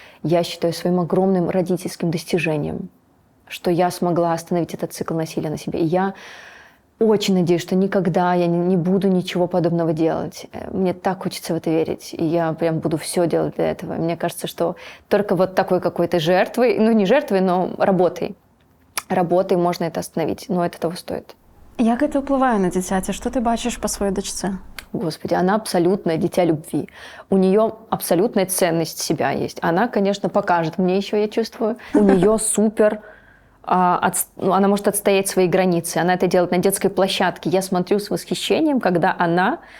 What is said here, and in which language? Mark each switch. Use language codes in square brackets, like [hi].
[ru] Я считаю своим огромным родительским достижением, что я смогла остановить этот цикл насилия на себе. И я очень надеюсь, что никогда я не буду ничего подобного делать. Мне так хочется в это верить. И я прям буду все делать для этого. Мне кажется, что только вот такой какой-то жертвой, не жертвой, но работой можно это остановить. Но это того стоит. [be] Як это ўплывае на дзіцяці? Што ты бачыш па сваёй дачцэ? [ru] Господи, она абсолютное дитя любви. У нее абсолютная ценность себя есть. Она, конечно, покажет мне еще, я чувствую. У нее супер... Она может отстоять свои границы. Она это делает на детской площадке. Я смотрю с восхищением, когда она